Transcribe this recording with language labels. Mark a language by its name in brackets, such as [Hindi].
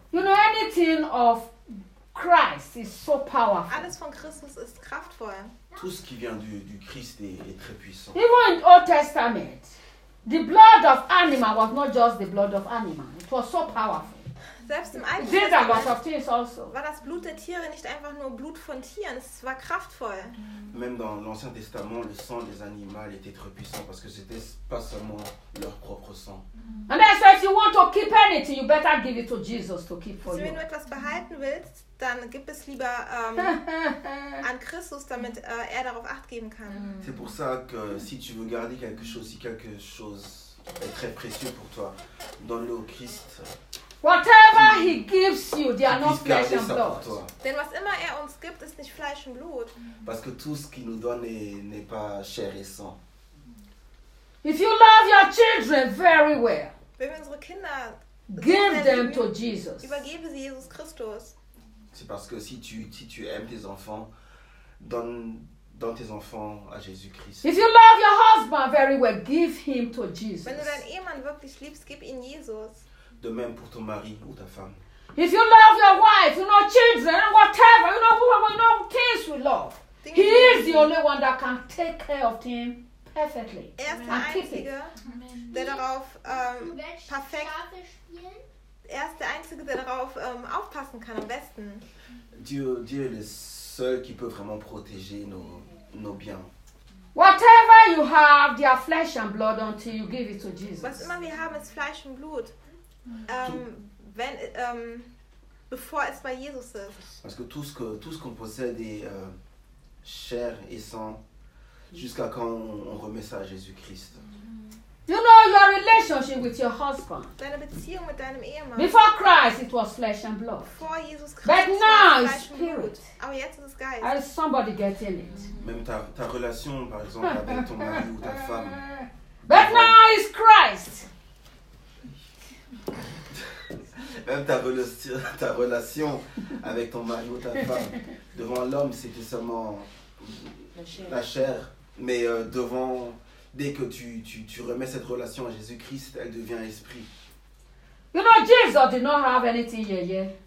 [English] You know anything of Christ is so powerful. [German] Alles von Christus ist kraftvoll. [French] Tout ce qui vient du Christ est très puissant. [English] Even in Old Testament, the blood of animal was not just the blood of animal. It was so powerful. [German] Selbst im Alten Testament war das Blut der Tiere nicht einfach nur Blut von Tieren, es war kraftvoll. [French] Même dans l'Ancien Testament, le sang des animaux était très puissant parce que c'était pas seulement leur propre sang. [English] And that's why if you want to keep anything, you better give it to Jesus to keep for you. [German] Wenn du etwas behalten willst, dann gib es lieber an Christus, damit er darauf Acht geben kann. [French] C'est pour ça que si tu veux garder quelque chose, si quelque chose est très précieux pour toi, donne-le au Christ. [English] Whatever he gives you, they are not flesh and blood. [German] Denn was immer er uns gibt, ist nicht Fleisch und Blut. [French] Parce que tout ce qu'il nous donne n'est pas chair et sang. [English] If you love your children very well, [German] wenn wir unsere Kinder [English] give them to Jesus. [German] Übergebe sie Jesus Christus. [French] C'est parce que si tu aimes tes enfants, donne tes enfants à Jésus-Christ. [English] If you love your husband very well, give him to Jesus. [German] Wenn du deinen Ehemann wirklich liebst, gib ihn Jesus. [French] De même pour ton mari ou ta femme. [English] If you love your wife, you know children, whatever, you know whoever, you know things we love. He is the only one that can take care of him perfectly. [German] Er ist der Einzige, der darauf perfekt. Er ist der Einzige, der darauf aufpassen kann am besten. [French] Dieu est le seul qui peut vraiment protéger nos biens. [English] Whatever you have, they are flesh and blood until you give it to Jesus. [German] Was immer wir haben, ist Fleisch und Blut. Wenn, bevor es bei Jesus ist. [French] Parce que tout ce qu'on possède est chair et sang jusqu'à quand on remet ça à Jésus-Christ. [English] You know your relationship with your husband. [German] Deine Beziehung mit deinem Ehemann. [English] Before Christ, it was flesh and blood. Before Jesus Christ, but now it's spirit. [German] Aber jetzt ist es Geist. [English] Is somebody getting it? [French] Même ta relation, par exemple, avec ton mari ou ta femme. [English] But now it's Christ. [French] Même ta relation avec ton mari ou ta femme devant l'homme, c'était seulement la chair. Mais devant dès que tu remets cette relation à Jésus-Christ, elle devient esprit. [English] You know, Jesus did not have anything yeah.